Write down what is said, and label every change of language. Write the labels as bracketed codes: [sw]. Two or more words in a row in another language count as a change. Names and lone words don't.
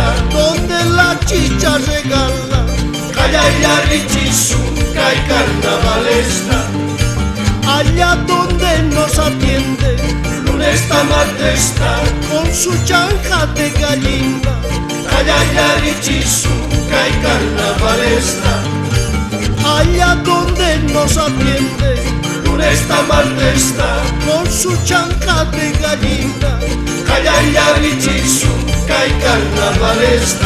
[es] donde la chicha regala, [qu] kallayarichisu, kay carnavalesta. [es] Allá donde nos atiende, [qu] lunesta martesta, [es] con su chanja de gallina, [qu] kallayarichisu, kay carnavalesta. [es] Allá donde nos atiende, [qu] lunesta martesta, [es] con su chanja de gallina, [qu] kallayarichisu, kay carnavalesta.